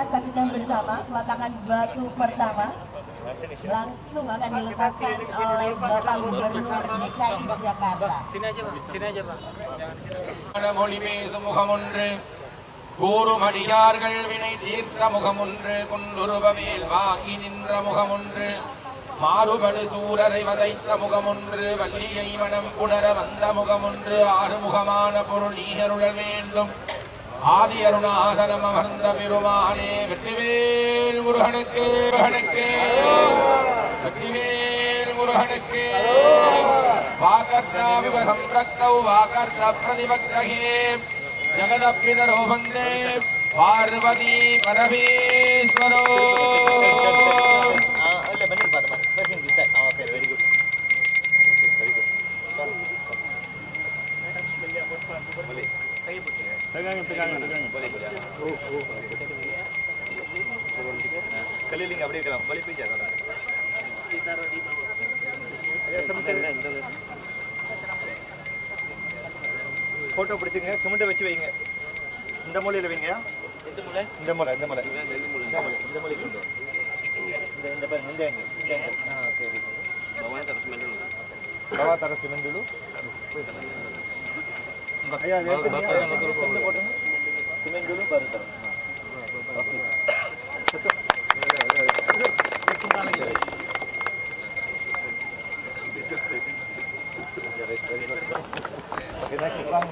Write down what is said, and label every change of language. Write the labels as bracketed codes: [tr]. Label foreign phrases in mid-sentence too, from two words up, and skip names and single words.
[id] saksikan bersama peletakan batu pertama langsung akan diletakkan oleh Bapak Gubernur DKI Jakarta. Sini aja Pak. [ta] மொழி பேசும் முகமொன்று கூறுமடியார்கள் வினை தீர்த்த முகமொன்று கொண்டுருவமேல் வாங்கி நின்ற முகமொன்று மாறுபடு சூரரை வதைத்த முகமொன்று வள்ளியை மனம் புணர வந்த முகமொன்று ஆறுமுகமான பொருள் நீகருள வேண்டும் ஆதி அருணாசனம் அமர்ந்த பெருமானே வெற்றிவேல் முருகனுக்கு வெற்றிவேல் முருகனுக்கு [sa] वागर्थाविव सम्पृक्तौ वागर्थ प्रतिपत्तये जगतःपितरौ वन्दे पार्वती परमेश्वरौ [id] Benar Pak teman. Pressing di set. [en] Okay, very good. Very good. [id] Boleh. Pegangan. Boleh. Keliling [ta] அப்படியே இருக்கலாம். [id] Boleh pijak kalau. Ditaruh di bawah. Ya sebentar. [ta] Foto பிடிச்சுங்க. சிமெண்ட் வச்சு வைங்க. இந்த மூலையில வைங்க. இந்த மூலை. இந்த மூலை கொண்டு. இந்த பாருங்க இந்த angle. [id] Oke. Bawahnya taruh semen dulu. Bawah taruh semen dulu. Ayo lihat ini. Semen potong. Semen dulu baru taruh. Oke. Oke, next Bang.